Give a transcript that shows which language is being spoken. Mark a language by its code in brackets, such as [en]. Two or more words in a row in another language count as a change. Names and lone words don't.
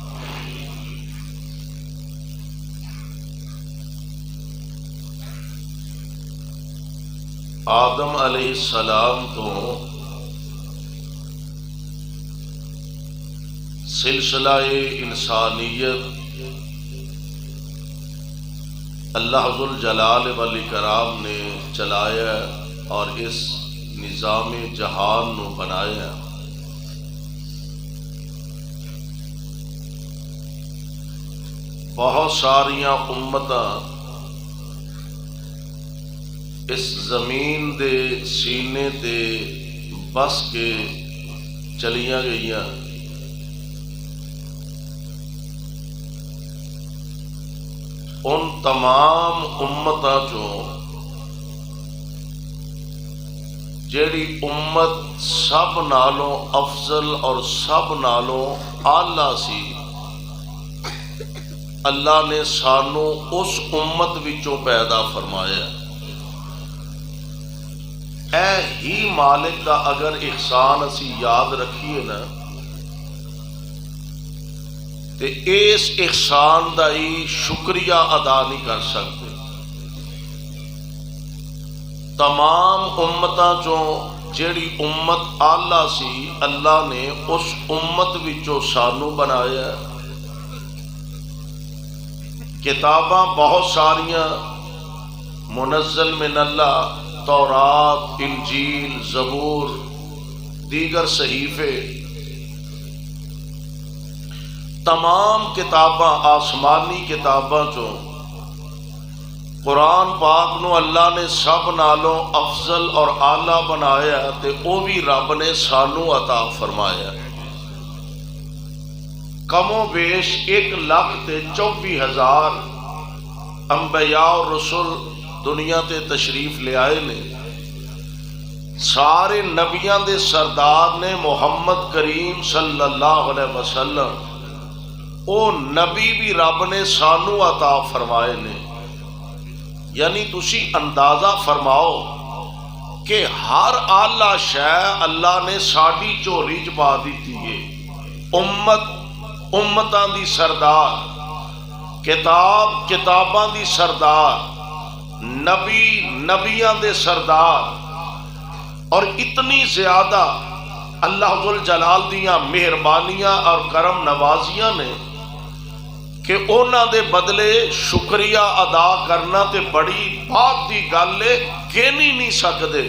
[pa] آدم علیہ السلام تو سلسلہ انسانیت اللہ ذوالجلال والاکرام نے چلایا اور اس نظام جہان نو بنایا۔ بہت ساریاں امتاں اس زمین دے سینے تے بس کے چلیاں گئیاں، ان تمام امتاں چوں جیڑی امت سب نالوں افضل اور سب نالوں اعلیٰ سی، اللہ نے سانو اس امت وچوں پیدا فرمایا۔ اے ہی مالک دا اگر احسان اسی یاد رکھیے نا تے اس احسان دا ہی شکریہ ادا نہیں کر سکتے۔ تمام امتاں چوں جیڑی امت اعلیٰ سی، اللہ نے اس امت وچوں سانو بنایا۔ کتاباں بہت ساریاں [ar] منزل من اللہ، [pa] تورات، انجیل، زبور، دیگر صحیفے، تمام کتاباں آسمانی کتاباں چوں قرآن پاک نو اللہ نے سب نالوں افضل اور اعلیٰ بنایا تے او بھی رب نے سانو عطا فرمایا۔ کم و بیش 1,24,000 انبیاء اور رسول دنیا تے تشریف لے آئے نے۔ سارے نبیاں دے سردار نے محمد کریم [ar] صلی اللہ علیہ وسلم، [pa] او نبی بھی رب نے سانو عطا فرمائے نے۔ یعنی تسی اندازہ فرماؤ کہ ہر اعلیٰ شے اللہ نے ساڈی چوری چ پا دیتی ہے۔ امتاں دی سردار، کتاب کتاباں دی سردار، نبی نبیاں دے سردار، اور اتنی زیادہ اللہ ذوالجلال دیاں مہربانیاں اور کرم نوازیاں نے کہ اونا دے بدلے شکریہ ادا کرنا تے بڑی بات دی گل ہے، کہنی نہیں سکدے۔